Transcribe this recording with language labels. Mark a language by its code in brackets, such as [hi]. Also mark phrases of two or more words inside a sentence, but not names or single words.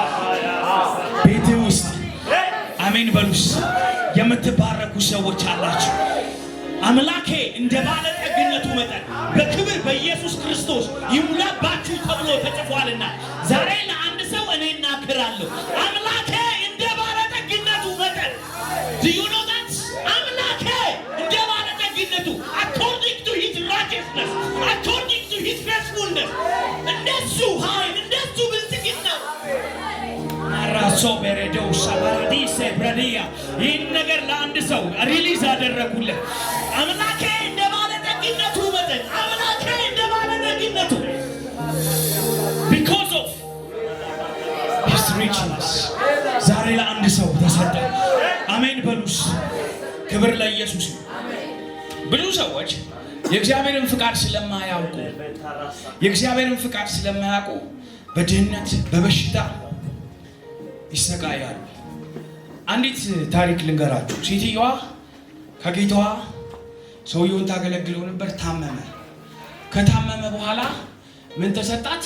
[am] ቤት ውስጥ አሜን በሉስ የምትባረኩ ሰዎች አላችሁ። አምላኬ እንደ ባለጠግነቱ መጠን በክብር በኢየሱስ ክርስቶስ ይሙላባችሁ ተብሎ ተጽፏልና ዛሬ ለአንድ ሰው እኔ እናገራለሁ። አምላኬ እንደ ባለጠግነቱ መጠን [en] do you know that? [am] አምላኬ እንደ ባለጠግነቱ [en] according to his righteousness, according to his faithfulness፣ [am] እንደሱ ኃይል እንደሱ ብልጽግና ራሶ በረዶው ሳባራዲስ ብራዲያ ይህን ነገር ለአንድ ሰው ሪሊዝ አደረጉለት። አምላኬ እንደ ባለጠግነቱ መጠን፣ አምላኬ እንደ ባለጠግነቱ [en] because of his richness [am] ዛሬ ለአንድ ሰው ተሰጠ። አሜን በሉስ። ክብር ለኢየሱስ። ብዙ ሰዎች የእግዚአብሔርን ፍቃድ ስለማያውቁ በድህነት በበሽታ ይሰቃያሉ። አንዲት ታሪክ ልንገራችሁ። ሴትዮዋ ከጌታዋ ሰውየውን ታገለግለው ነበር። ከታመመ በኋላ ምን ተሰጣት?